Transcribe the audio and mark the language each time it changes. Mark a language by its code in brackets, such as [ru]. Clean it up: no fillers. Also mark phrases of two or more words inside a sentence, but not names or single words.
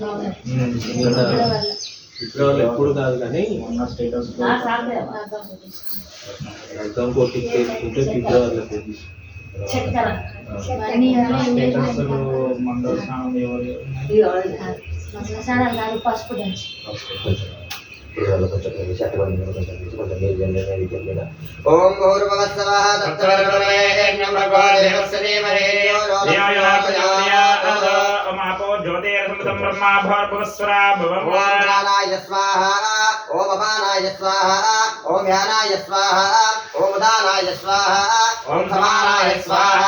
[te] ఇప్పుడు వాళ్ళు ఎప్పుడు కాదు కానీ స్టేటస్ ఇంకోటి చేసుకుంటే ఫిబ్రవరిలో స్టేటస్ మంగళ స్నానం ఎవరు పసుపు దంచి [sa] ओम भूर्भुवस्सवः तत्सवितुर्वरेण्यं भर्गो देवस्य धीमहि यो यो मापो ज्योतिर्समृतं ब्रह्मा भूर्भुवस्सुरा भवम् ओम प्राणाय स्वाहा ओम अपानाय स्वाहा ओम ध्यानाय स्वाहा ओम उदानाय स्वाहा ओम समानाय स्वाहा